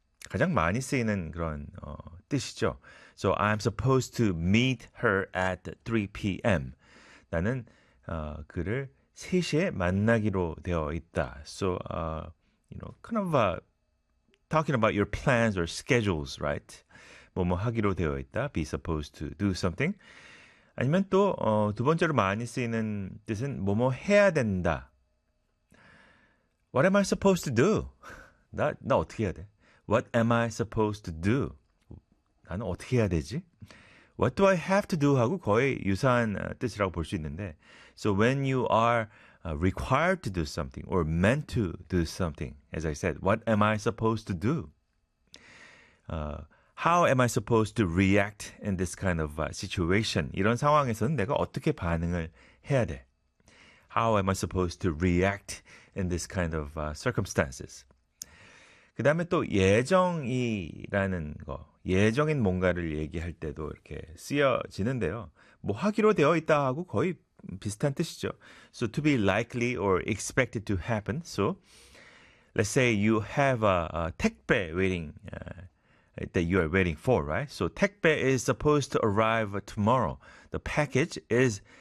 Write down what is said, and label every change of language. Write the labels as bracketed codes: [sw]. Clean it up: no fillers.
[ko] 가장 많이 쓰이는 그런 뜻이죠. [en] So I'm supposed to meet her at 3 p.m. [ko] 나는 그를 3시에 만나기로 되어 있다. [en] So, you know, kind of talking about your plans or schedules, right? [ko] 뭐뭐 하기로 되어 있다. [en] Be supposed to do something. [ko] 아니면 또 두 번째로 많이 쓰이는 뜻은 뭐뭐 해야 된다. [en] What am I supposed to do? [ko] 나 어떻게 해야 돼? [en] What am I supposed to do? [ko] 나는 어떻게 해야 되지? [en] What do I have to do? [ko] 하고 거의 유사한 뜻이라고 볼 수 있는데 [en] So when you are required to do something or meant to do something, as I said, what am I supposed to do? How am I supposed to react in this kind of situation? [ko] 이런 상황에서는 내가 어떻게 반응을 해야 돼? [en] How am I supposed to react in this kind of circumstances? [ko] 그 다음에 또 예정이라는 거, 예정인 뭔가를 얘기할 때도 이렇게 쓰여지는데요. 뭐 하기로 되어 있다 하고 거의 비슷한 뜻이죠. [en] So to be likely or expected to happen. So let's say you have a 택배 waiting that you are waiting for, right? So 택배 is supposed to arrive tomorrow. The package is